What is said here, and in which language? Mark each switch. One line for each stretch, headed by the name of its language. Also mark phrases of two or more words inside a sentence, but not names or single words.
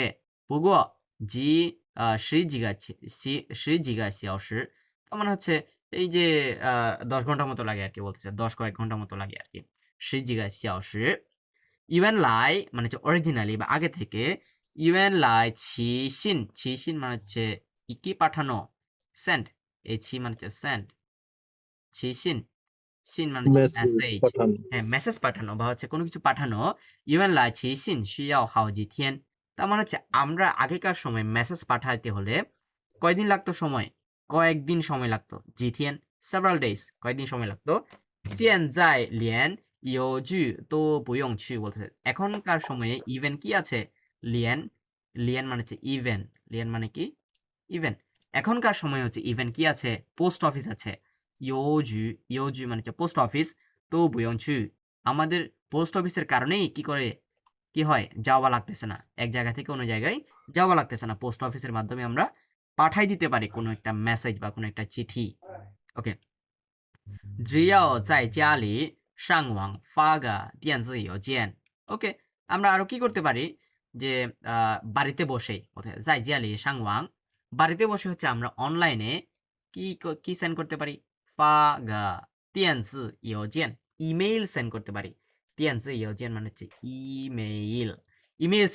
Chinese: 不过十几个小时
Bangla: তার মানে হচ্ছে এই যে 10 ঘন্টার মতো লাগে আর কি বলতেছে। 10 কয়েক ঘন্টার মতো লাগে আর কি।
Chinese: 十几个小时
Bangla: ইউএন লাই মানে হচ্ছে অরিজিনালি বা আগে থেকে।
Chinese: 原来寄信
Bangla: মানে হচ্ছে কি পাঠানো, সেন্ড। এই ছি মানে হচ্ছে সেন্ড, ছি সিন মানে হচ্ছে মেসেজ মেসেজ। পাঠানো। হ্যাঁ, মেসেজ পাঠানো বা হচ্ছে কোনো কিছু পাঠানো।
Chinese: 原来寄信需要好几天
Bangla: তার মানে হচ্ছে আমরা আগেকার সময় মেসেজ পাঠাইতে হলে কয়দিন লাগতো সময়? কয়েকদিন সময় লাগতো।
Chinese: 几天
English: several days,
Bangla: কয়েকদিন সময় লাগতো।
Chinese: 现在连邮局都不用去 বলতেছে।
Bangla: এখনকার সময়ে ইভেন কি আছে? লিয়েন মানে হচ্ছে ইভেন। লিয়েন মানে কি? ইভেন। এখনকার সময় হচ্ছে ইভেন কি আছে?
English: post office
Bangla: আছে। ইয়োজু মানে হচ্ছে
English: post office.
Bangla: তো বুয়ংছু আমাদের পোস্ট অফিসের কারণেই কি হয়? যাওয়া লাগতেছে না, এক জায়গা থেকে অন্য জায়গায় যাওয়া লাগতেছে না। পোস্ট অফিসের মাধ্যমে আমরা পাঠাই দিতে পারি কোনো একটা মেসেজ বা কোনো একটা চিঠি। ওকে,
Chinese: 只要在家里上网发个电子邮件
Bangla: ওকে আমরা আরো কি করতে পারি যে বাড়িতে বসে কোথায় যাই
Chinese: 家里上网
Bangla: বাড়িতে বসে হচ্ছে আমরা অনলাইনে কি সেন্ড করতে পারি
Chinese: 发个电子邮件
English: email send
Bangla: করতে পারি
Chinese: 电子邮件
Bangla: মানে হচ্ছে
English: email email